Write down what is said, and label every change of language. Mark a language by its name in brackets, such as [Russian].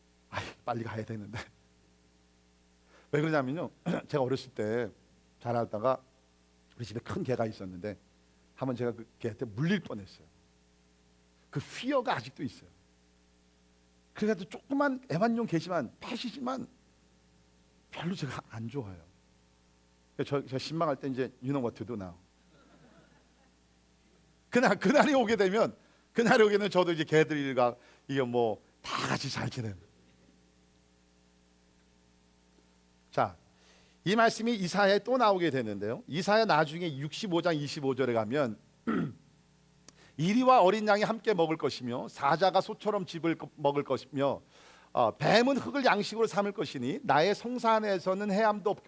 [Korean] 아이, 빨리 가야 되는데. 왜 그러냐면요, 제가 어렸을 때 자라다가 우리 집에 큰 개가 있었는데 한번 제가 그 개한테 물릴 뻔했어요. 그 피어가 아직도 있어요. 그래서 조그만 애완용 개지만 펫이지만 별로 제가 안 좋아요. 제가 신방할 때 이제 [English] you know what to do now. [Korean] 그날이 오게 되면 저도 이제 개들과 이게 뭐 다 같이 잘 지내는. 자, 이 말씀이 이사야에 또 나오게 되는데요. 이사야 나중에 65장 25절에 가면 이리와 어린 양이 함께 먹을 것이며 사자가 소처럼 집을 먹을 것이며 뱀은 흙을 양식으로 삼을 것이니 나의 성산에서는 해함도 없.